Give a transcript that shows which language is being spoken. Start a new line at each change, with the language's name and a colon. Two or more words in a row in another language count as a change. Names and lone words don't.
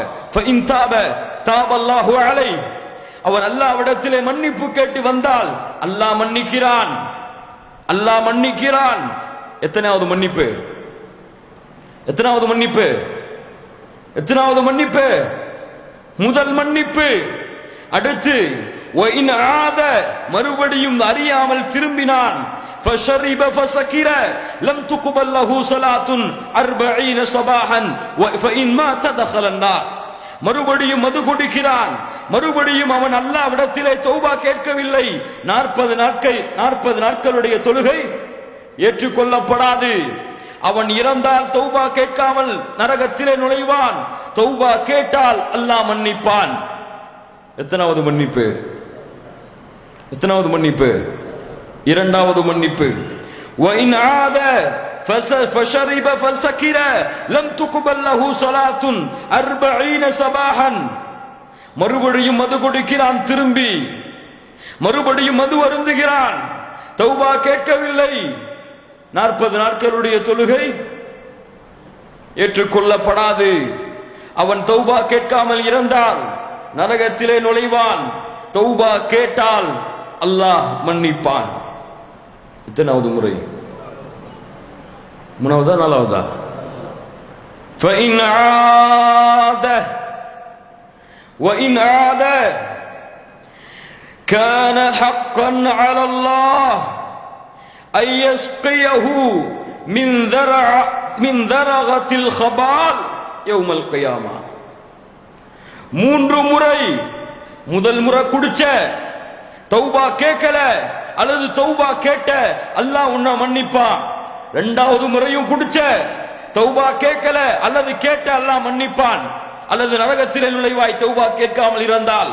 Arabic: فإن تاب تاب الله عليه,
Tamil: அவன் அல்லாஹ்விடத்திலே மன்னிப்பு கேட்டு வந்தால் அல்லாஹ் மன்னிக்கிறான், அல்லாஹ் மன்னிக்கிறான். எத்தனாவது மன்னிப்பு? எத்தனாவது மன்னிப்பு? எத்தனாவது மன்னிப்பு? முதல் மன்னிப்பு. அடுத்து
Arabic: وإن عاد,
Tamil: மறுபடியும் அறியாமல் திரும்பினான்,
Arabic: فشرب فسكر لم تقبل له صلاة 40 صباحا فإن مات دخل النار.
Tamil: மறுபடியும் மது குடிக்கிறான், மறுபடியும் அவன் அல்லாஹ்விடத்திலே தௌபா கேட்கவில்லை, 40 நாட்களுடைய தொழுகை ஏற்றுக்கொள்ளப்படாது. அவன் இறந்தால் தௌபா கேட்காமல் நரகத்திலே நுழைவான், தௌபா கேட்டால் அல்லாஹ் மன்னிப்பான். எத்தனாவது மன்னிப்பு? எத்தனாவது மன்னிப்பு? இரண்டாவது மன்னிப்பு.
Arabic: وَإِنْ عَادَ فَشَرِبَ فَسَكِرَ لَمْ تُقْبَلْ لَهُ صَلَاةٌ 40 صباحا.
Tamil: மறுபடியும் மது குடிக்கிறான், திரும்பி மறுபடியும் மது அருந்துகிறான், தௌபா கேட்கவில்லை, 40 நாட்களுடைய தொழுகை ஏற்றுக்கொள்ளப்படாது. அவன் தௌபா கேட்காமல் இறந்தால் நரகத்திலே நுழைவான், தௌபா கேட்டால் அல்லாஹ் மன்னிப்பான். எத்தனாவது முறை? மூணாவதா நாலாவதா?
Arabic: فإن عاد وإن عاد كان حقا على الله أن يسقيه من ذرغة الخبال يوم القيامة.
Tamil: 3 முறை. முதல் முறை குடிச்ச, தௌபா கேட்கல அல்லது தௌபா கேட்ட அல்லாஹ் உன்னை மன்னிப்பான். 2வது முறையும் குடிச்ச, தௌபா கேட்கல அல்லது கேட்ட அல்லாஹ் மன்னிப்பான். அல்லது நரகத்திலே நுழைவாய் தௌபா கேட்காமல் இருந்தால்.